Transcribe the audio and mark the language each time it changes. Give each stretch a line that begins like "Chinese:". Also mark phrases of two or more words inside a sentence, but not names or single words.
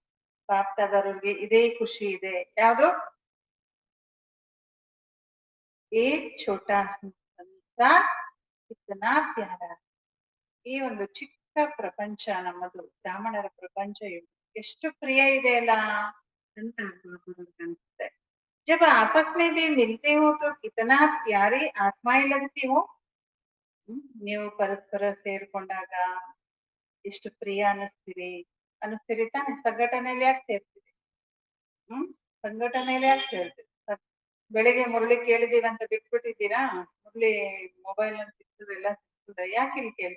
Kannada: ಬಾಪ್ತಾದವ್ರಿಗೆ ಇದೇ ಖುಷಿ ಇದೆ. ಯಾವುದು?
Hindi: एक छोटा संसार कितना प्यारा.
Kannada: ಈ ಒಂದು ಚಿಕ್ಕ ಪ್ರಪಂಚ ನಮ್ಮದು, ಬ್ರಾಹ್ಮಣರ ಪ್ರಪಂಚ ಎಷ್ಟು ಪ್ರಿಯ ಇದೆ ಅಲ್ಲ ಅಂತ ಅನ್ಸುತ್ತೆ.
Hindi: जब आपस में भी मिलते हो तो कितना प्यारी आत्माएं लगती हो.
Kannada: ನೀವು ಪರಸ್ಪರ ಸೇರ್ಕೊಂಡಾಗ ಎಷ್ಟು ಪ್ರಿಯ ಅನಿಸ್ತೀರಿ ತಾನೆ. ಸಂಘಟನೆಯಲ್ಲಿ ಯಾಕೆ ಸೇರ್ತೀರಿ? ಸಂಘಟನೆಯಲ್ಲಿ ಯಾಕೆ ಸೇರ್ತೀರಿ? ಬೆಳಿಗ್ಗೆ ಮುರಳಿ ಕೇಳಿದೀವಿ ಅಂತ ಬಿಟ್ಬಿಟ್ಟಿದ್ದೀರಾ? ಮುರಳಿ ಮೊಬೈಲ್ ಅಂತ ಸಿಗ್ತದೆ, ಎಲ್ಲ ಸಿಗ್ತದೆ, ಯಾಕೆ ಇಲ್ಲಿ ಕೇಳ್ತೀವಿ?